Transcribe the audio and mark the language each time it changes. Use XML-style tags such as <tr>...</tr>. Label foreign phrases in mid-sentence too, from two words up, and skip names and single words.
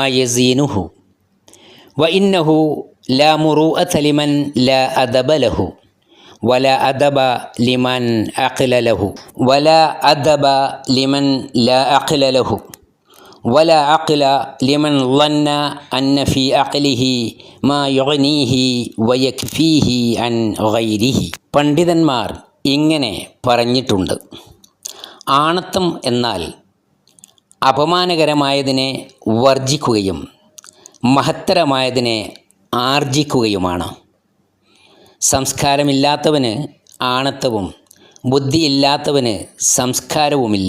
<ar>يزينه، وإنه لا مروءة لمن لا أدب له، ولا أدب لمن عقل له، ولا أدب لمن لا عقل له، ولا عقل لمن ظن أن في عقله ما يغنيه ويكفيه عن غيره.</ar> <ml>പണ്ഡിതന്മാർ ഇങ്ങനെ പറഞ്ഞിട്ടുണ്ട്: ആണത്തം എന്നാൽ അപമാനകരമായതിനെ വർജിക്കുകയും മഹത്തരമായതിനെ ആർജിക്കുകയുമാണ്. സംസ്കാരമില്ലാത്തവന് ആണത്തവും ബുദ്ധിയില്ലാത്തവന് സംസ്കാരവുമില്ല.</ml>